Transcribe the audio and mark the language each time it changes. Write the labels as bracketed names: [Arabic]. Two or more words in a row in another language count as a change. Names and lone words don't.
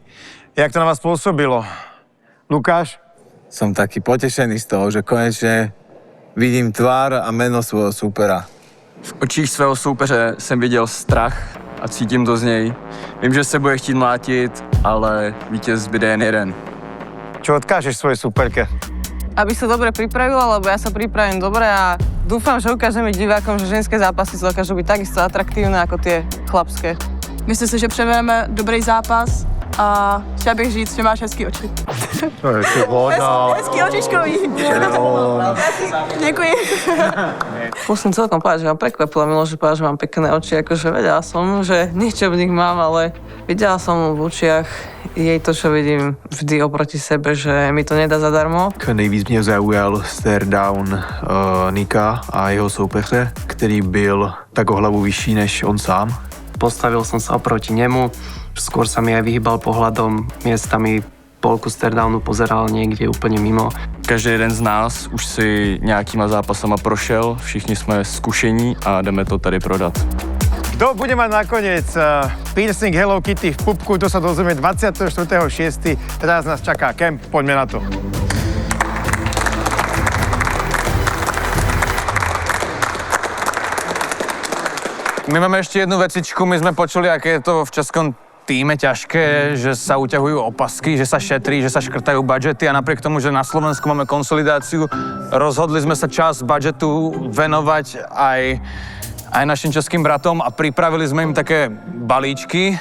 [Slovak] Jak to na vás pôsobilo? Lukáš? Som taký potešený z toho, že konečne vidím tvár a meno svojho súpera. [Czech] V očích svého soupeře jsem viděl strach a cítím to z něj. Vím, že se bude chtít mlátit, ale vítěz zbyde jen jeden. [Slovak] Čo odkážeš svojej súperke? Aby sa dobre pripravila, lebo ja sa pripravím dobre a dúfam, že ukážeme divákom, že ženské zápasy sú dokážu byť takisto atraktívne ako tie chlapské. [Czech] Myslím si, že předvedeme dobrý zápas a chtěla bych říct, že máš hezký oči. To je voda. Hezký očičkový. Děkuji. [Slovak] Musím celkom povedať, že ma prekvapilo, Miloš, že povedal, že mám pekné oči, akože vedela som, že niečo v nich mám, ale videla som v očiach jej to, čo vidím vždy oproti sebe, že mi to nedá zadarmo. [Czech] Nejvíc mě zaujal staredown Nika a jeho soupeře, který byl tak o hlavu vyšší než on sám. [Slovak] Postavil som sa oproti nemu, skôr sa mi aj vyhýbal pohľadom, miestami polku staredownu pozeral niekde úplne mimo. [Czech] Každý jeden z nás už si nějakýma zápasama prošel, všichni jsme zkušení a jdeme to tady prodat. [Slovak] Kto bude mať nakoniec piercing Hello Kitty v pupku, to sa dozvieme 24.6. Teraz nás čaká kemp, poďme na to. My máme ešte jednu vecičku, my sme počuli, aké je to v českom týme ťažké, že sa uťahujú opasky, že sa šetrí, že sa škrtajú budžety a napriek tomu, že na Slovensku máme konsolidáciu, rozhodli sme sa časť budžetu venovať aj našim českým bratom a pripravili sme im také balíčky.